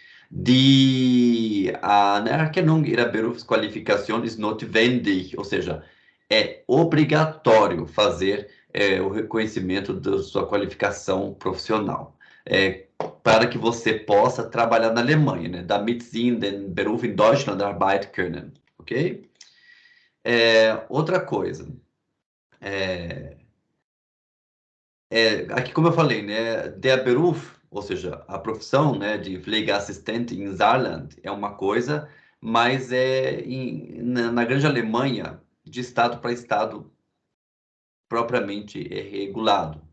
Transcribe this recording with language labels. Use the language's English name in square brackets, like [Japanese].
[German] Die Anerkennung ihrer Berufsqualifikation ist notwendig, [Portuguese] ou seja, é obrigatório fazer o reconhecimento da sua qualificação profissional, para que você possa trabalhar na Alemanha, né? [German] Damit Sie den Beruf in Deutschland arbeiten können, ok? [Portuguese] Outra coisa, aqui como eu falei, né, [German] der Beruf, [Portuguese] ou seja, a profissão, né, de Pflegeassistente em Saarland é uma coisa, mas na grande Alemanha, de estado para estado, propriamente é regulado.